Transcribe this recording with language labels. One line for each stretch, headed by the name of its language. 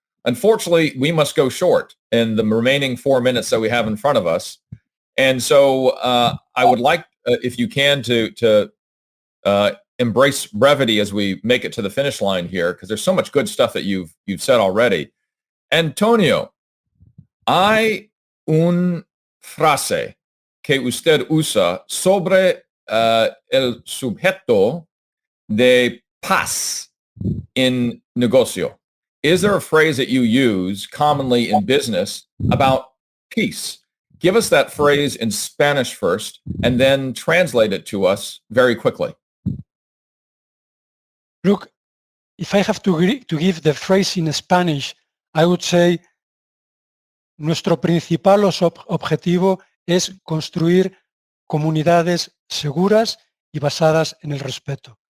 English: Unfortunately, we must go short in the remaining 4 minutes that we have in front of us. And so I would like, if you can, to embrace brevity as we make it to the finish line here, because there's so much good stuff that you've said already.
Spanish: Antonio, hay un frase que usted usa sobre el sujeto de paz in negocio.
English: Is there a phrase that you use commonly in business about peace? Give us that phrase in Spanish first, and then translate it to us very quickly. Look, if I have to give the phrase in Spanish, I would say, nuestro principal objetivo es construir comunidades seguras y basadas en el respeto.